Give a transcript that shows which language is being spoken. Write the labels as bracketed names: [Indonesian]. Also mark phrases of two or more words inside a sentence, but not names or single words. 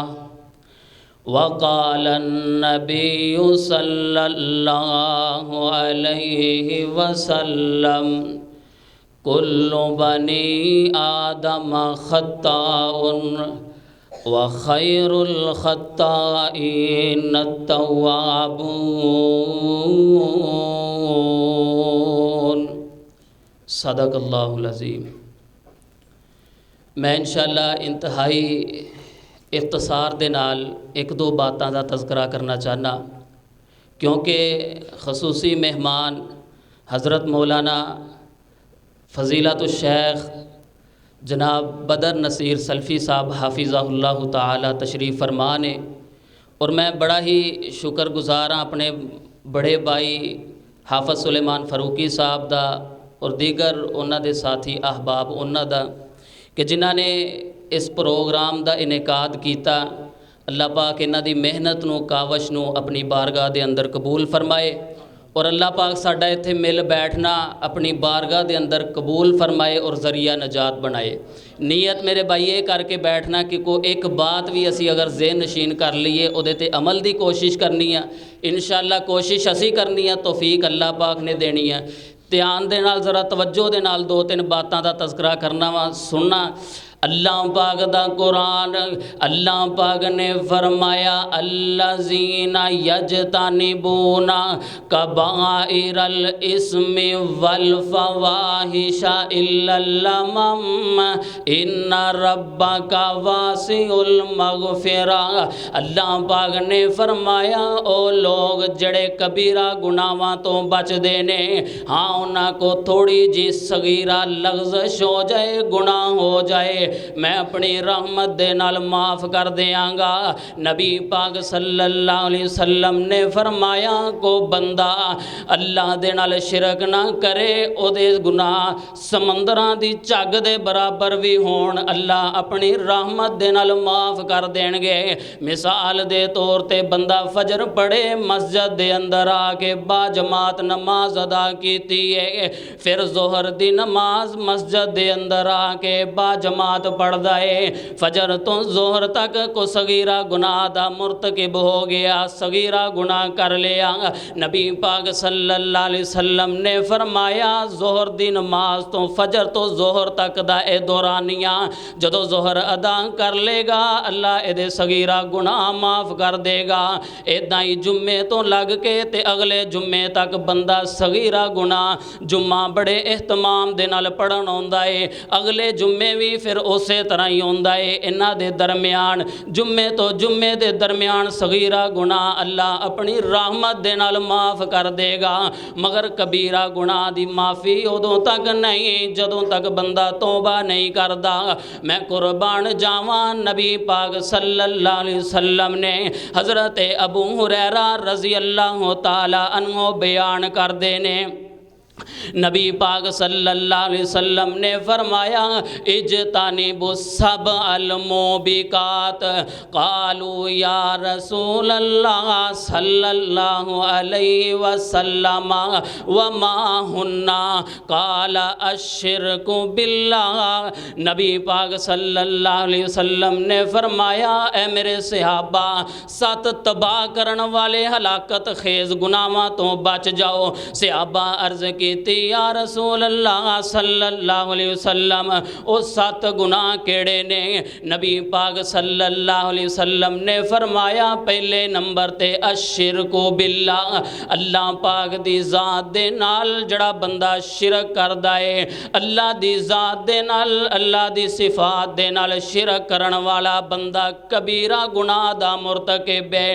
[Arabic] وقال النبي صلى الله عليه وسلم كل بني آدم خطاء وخير الخطائين التوابون. صدق الله العظيم. [Punjabi] میں ان شاء اللہ انتہائی اختصار دے نال اک دو باتوں کا تذکرہ کرنا چاہنا، کیونکہ خصوصی مہمان حضرت مولانا فضیلۃ الشیخ جناب بدر نصیر سلفی صاحب [Arabic] حفظه الله تعالى [Punjabi] تشریف فرما نے اور میں بڑا ہی شکر گزار ہاں اپنے وڈے بھائی حافظ سلیمان فاروقی صاحب دا اور دیگر اوہناں دے ساتھی احباب اوہناں دا کہ جنہاں نے اس پروگرام کا انعقاد کیا. اللہ پاک اینہاں دی محنت نوں کاوش نوں اپنی بارگاہ دے اندر قبول فرمائے اور اللہ پاک ساڈا ایتھے مل بیٹھنا اپنی بارگاہ دے اندر قبول فرمائے اور ذریعہ نجات بنائے. نیت میرے بھائی یہ کر کے بیٹھنا کہ کوئی اک بات بھی اسی اگر ذہن نشین کر لئیے اوہدے تے عمل کی کوشش کرنی ہے. ان شاء اللہ کوشش اسی کرنی ہے، توفیق اللہ پاک نے دینی ہے. دھیان دے نال ذرا توجہ دے نال دو تین باتوں کا تذکرہ کرنا وا سننا. اللہ پاک دا قرآن اللہ پاک نے فرمایا [Arabic] الذين يجتنبون كبائر الإثم والفواحش إلا اللمم إن ربك واسع المغفرة. [Punjabi] اللہ پاک نے فرمایا او لوگ جیہڑے کبیرہ گناہاں توں بچدے نے، ہاں اوہناں کوئی تھوڑی جی صغیرہ لغزش ہو جائے، گناہ ہو جائے، میں اپنی رحمت دے نال معاف کر دیاں گا. نبی پاک [Arabic] صلى الله عليه وسلم [Punjabi] نے فرمایا کوئی بندہ اللہ دے نال شرک نہ کرے اوہدے گناہ سمندراں دی جھگ دے برابر بھی ہون اللہ اپنی رحمت دے نال معاف کر دینگے. مثال دے طور تے بندہ فجر پڑھے مسجد دے اندر آ کے باجماعت نماز ادا کیتی ہے، فیر ظہر دی نماز مسجد دے اندر آ کے باجماعت پڑھدا ہے، فجر توں ظہر تک کوئی صغیرہ گناہ دا مرتکب ہو گیا، صغیرہ گناہ کر لیا. نبی پاک [Arabic] صلى الله عليه وسلم [Punjabi] نے فرمایا ظہر دی نماز توں فجر توں ظہر تک دا اے دورانیہ جدوں ظہر ادا کر لے گا اللہ اے صغیرہ گناہ معاف کر دے گا. ایداں ہی جمعے توں لگ کے تے اگلے جمعے تک بندہ صغیرہ گناہ جمعہ بڑے اہتمام دے نال پڑھن آؤندا ہے، اگلے جمعے بھی فیر اس طرح ہی آؤندا ہے. اینہاں دے درمیان جمعے توں جمعے دے درمیان صغیرہ گناہ اللہ اپنی رحمت دے نال معاف کر دے گا، مگر کبیرہ گناہ دی معافی اودوں تک نہیں جدوں تک بندہ توبہ نہیں کردا. میں قربان جاواں نبی پاک [Arabic] صلى الله عليه وسلم [Punjabi] نے حضرت ابو ہریرہ [Arabic] رضي الله تعالى عنه [Punjabi] بیان کردے نے نبی پاک [Arabic] صلى الله عليه وسلم [Punjabi] نے فرمایا [Arabic] اجتنبوا السبع الموبقات قالوا يا رسول الله صلى الله عليه وسلم وما هن قال الشرك بالله. [Punjabi] نبی پاک [Arabic] صلى الله عليه وسلم [Punjabi] نے فرمایا اے میرے صحابہ ست تباہ کرن والے ہلاکت خیز گناہاں توں بچ جاؤ. صحابہ عرض کی [Arabic] يا رسول الله صلى الله عليه وسلم [Punjabi] او ست گناہ کیہڑے نے? نبی پاک [Arabic] صلى الله عليه وسلم [Punjabi] نے فرمایا پہلے نمبر تے [Arabic] الشرك بالله, [Punjabi] اللہ پاک دی ذات دے نال جیہڑا بندہ شرک کردا ہے، اللہ دی ذات دے نال اللہ دیاں صفات دے نال شرک کرن والا بندہ کبیرہ گناہ دا مرتکب ہے.